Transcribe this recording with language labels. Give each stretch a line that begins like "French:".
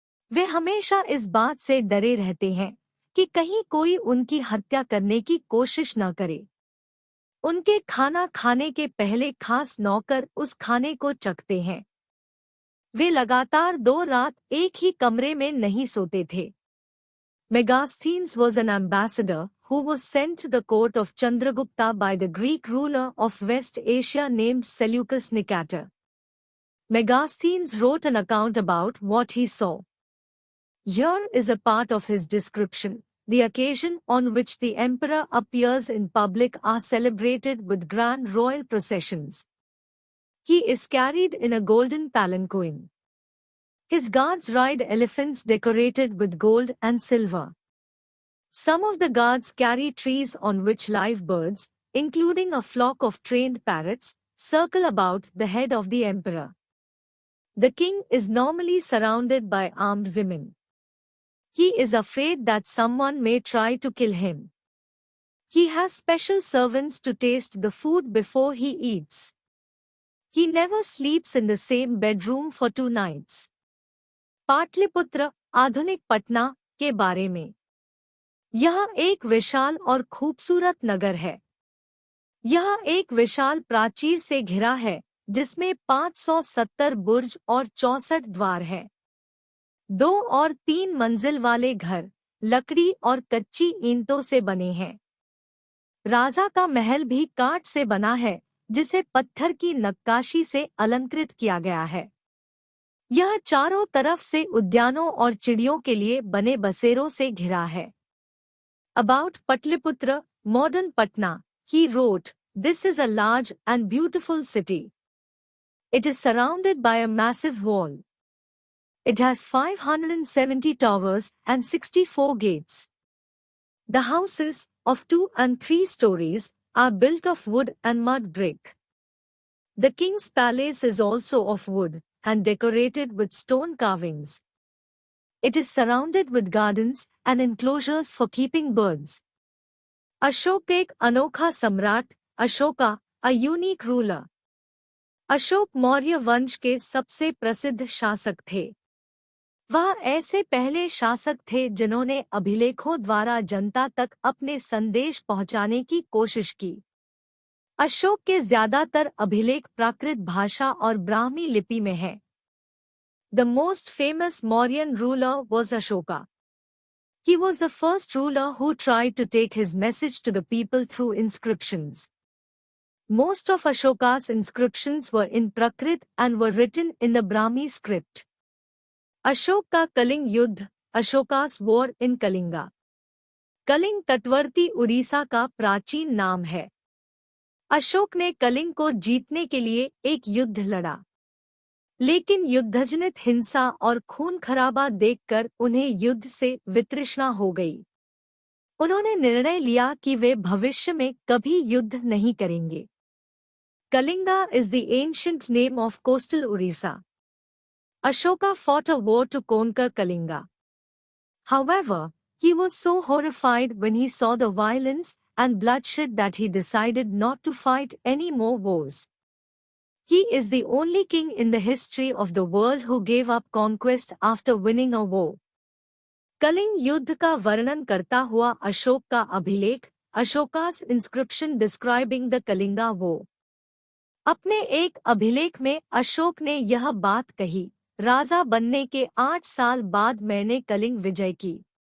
Hindi: वे हमेशा इस बात से डरे रहते हैं कि कहीं कोई उनकी हत्या करने की कोशिश न करे। उनके खाना खाने के पहले खास नौकर उस खाने को चखते हैं। वे लगातार 2 रात एक ही कमरे में नहीं सोते थे।
English: Megasthenes was an ambassador who was sent to the court of Chandragupta by the Greek ruler of West Asia named Seleucus Nicator. Megasthenes wrote an account about what he saw. Here is a part of his description. The occasion on which the emperor appears in public are celebrated with grand royal processions. He is carried in a golden palanquin. His guards ride elephants decorated with gold and silver. Some of the guards carry trees on which live birds, including a flock of trained parrots, circle about the head of the emperor. The king is normally surrounded by armed women. He is afraid that someone may try to kill him. He has special servants to taste the food before he eats. He never sleeps in the same bedroom for 2 nights.
Hindi: Pataliputra, आधुनिक पटना के बारे में। यह एक विशाल और खूबसूरत नगर है। यह एक विशाल प्राचीर से घिरा है जिसमें 570 बुर्ज और 64 द्वार हैं। 2 और 3 मंजिल वाले घर लकड़ी और कच्ची ईंटों से बने हैं। राजा का महल भी काठ से बना है जिसे पत्थर की नक्काशी से अलंकृत किया गया है। यह चारों तरफ से उद्यानों और चिड़ियों के लिए बने बसेरों से घिरा है।
English: About Patliputra, modern Patna, he wrote, "This is a large and beautiful city. It is surrounded by a massive wall. It has 570 towers and 64 gates. The houses, of 2 and 3 stories, are built of wood and mud brick. The king's palace is also of wood and decorated with stone carvings. It is surrounded with gardens and enclosures for keeping birds."
Hindi: Ashok एक अनोखा सम्राट, Ashoka,
English: a unique ruler.
Hindi: Ashok Maurya वंश के सबसे प्रसिद्ध शासक थे। वह ऐसे पहले शासक थे जिन्होंने अभिलेखों द्वारा जनता तक अपने संदेश पहुंचाने की कोशिश की। अशोक के ज्यादातर अभिलेख प्राकृत भाषा और ब्राह्मी लिपि में हैं।
English: The most famous Mauryan ruler was Ashoka. He was the first ruler who tried to take his message to the people through inscriptions. Most of Ashoka's inscriptions were in Prakrit and were written in the Brahmi script.
Hindi: Ashok का कलिंग युद्ध,
English: Ashoka's war in Kalinga.
Hindi: Kalinga तटवर्ती उड़ीसा का प्राचीन नाम है। अशोक ने कलिंग को जीतने के लिए एक युद्ध लड़ा, लेकिन युद्धजनित हिंसा और खून खराबा देखकर उन्हें युद्ध से वितृष्णा हो गई। उन्होंने निर्णय लिया कि वे भविष्य में कभी युद्ध नहीं करेंगे।
English: Kalinga is the ancient name of coastal Orissa. Ashoka fought a war to conquer Kalinga. However, he was so horrified when he saw the violence and bloodshed that he decided not to fight any more wars. He is the only king in the history of the world who gave up conquest after winning a war.
Hindi: Kalinga युद्ध का वर्णन करता हुआ अशोक का अभिलेख,
English: Ashoka's inscription describing the Kalinga war.
Hindi: अपने एक अभिलेख में अशोक ने यह बात कही, राजा बनने के 8 साल बाद मैंने कलिंग विजय की।